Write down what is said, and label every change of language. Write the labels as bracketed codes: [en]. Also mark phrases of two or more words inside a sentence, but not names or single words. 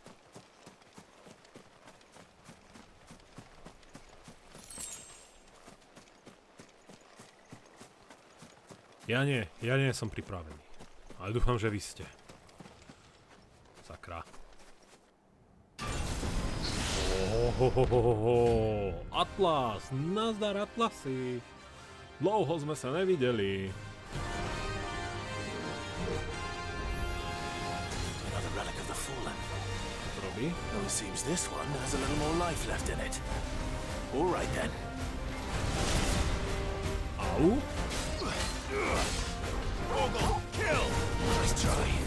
[sk] Ja nie som pripravený. Ale dúfam, že vy ste. Sakra. Atlas! Nazdar, Atlasy! Dlouho sme sa nevideli. [en] Another relic of the fallen. [sk] To robí? [en] Oh, it seems this one has a little more life left in it. All right then. Au? Kill! Nice try.